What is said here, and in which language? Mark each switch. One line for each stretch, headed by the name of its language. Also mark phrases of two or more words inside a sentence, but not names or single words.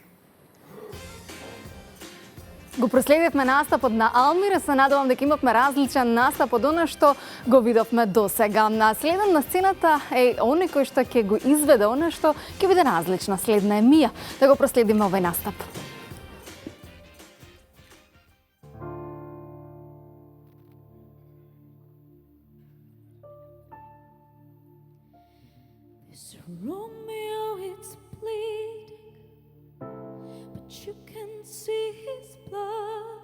Macedonian: Го проследивме настапот на Алмир, се надевам дека имавме различен настап од она што го видовме досега. Следен на сцената е оној кој што ќе го изведе она што ќе биде различна. Следна е Мија. Да го проследиме овој настап.
English: Romeo, it's bleeding, but you can see his blood.